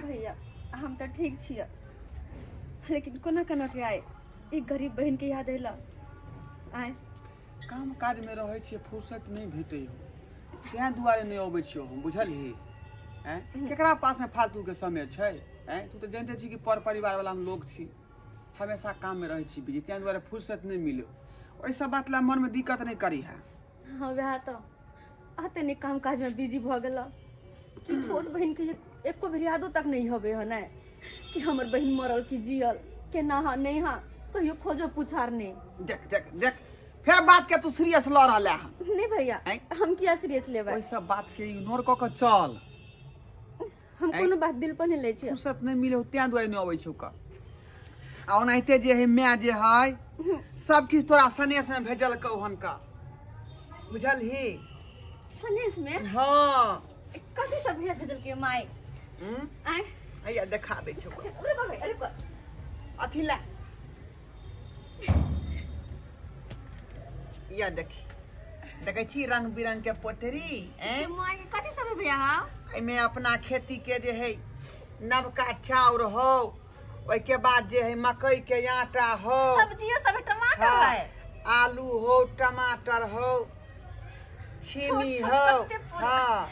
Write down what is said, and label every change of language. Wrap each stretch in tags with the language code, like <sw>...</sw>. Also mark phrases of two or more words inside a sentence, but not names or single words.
<mai>भैया हम तो ठीक छियै, लेकिन कोना कोना के आए एक गरीब बहन के याद अयला। आय काम काज में रहे छियै, फुर्सत नहीं भेटै हो, तैं दुआरे नहीं अबै छियो हम, बुझलही? हैं केकरा पास में फालतू के समय छै? हैं तू तो जानते छी कि पर परिवार वाला हम लोग छी, हमेशा काम में रहे छी बिजी, तैं दुआरे फुर्सत नहीं मिलो। ओइ सब बात ला मन में दिक्कत नहीं करी है। हाँ वह तो आते नहीं काम काज में बिजी भ गेला कि छोट बहन के एको बेर यादो तक नहीं होबे है ना कि हमर बहन मरल कि जियल केना हा नहीं हा, कहियो खोजो पुछार नहीं। देख देख देख फिर बात के तू सीरियस ल रहले है। नहीं भैया हम किया सीरियस लेबै, ओइ सब बात के इग्नोर क के चल। हम कोनो बात दिल पर नहीं ले छी। फुर्सत नहीं मिले तैं दुआरे नहीं अबै छौ का। आ ओनाहिते जे है मैं जे है सब किछ तोरा सनेश में भेजल कहन का, बुझलही? सनेश में हाँ कथी सब भैया भेजल के माय? आय हैया देखा दै छौ का। रुको भैया रुको, अथी ला या देखी, देखे छी रंग बिरंग के पोटरी, माय कथी सब है भैया? हाँ एमे अपना खेती के जे है नवका चाउर हो, ओइ के बाद जे है मकई के आटा हो, सब्जियों सब टमाटर हाँ, है, आलू हो, टमाटर हो, छीमी हो, हाँ,</mai>